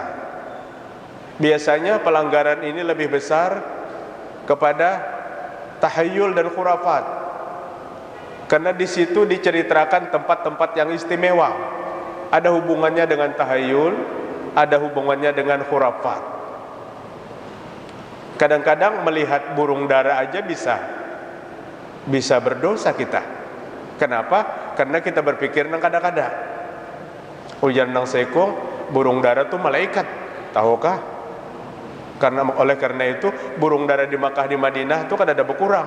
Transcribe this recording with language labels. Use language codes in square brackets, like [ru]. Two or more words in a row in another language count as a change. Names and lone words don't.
[id] Biasanya pelanggaran ini lebih besar kepada tahayul dan khurafat. Karena di situ diceritakan tempat-tempat yang istimewa. Ada hubungannya dengan tahayul, ada hubungannya dengan khurafat. Kadang-kadang melihat burung dara aja bisa berdosa kita. Kenapa? Karena kita berpikir [bjn] nang kada-kada. Ujar nang sekong, [id] burung dara itu malaikat. Tahukah? Oleh karena itu burung dara di Makkah di Madinah itu [bjn] kada ada [id] berkurang.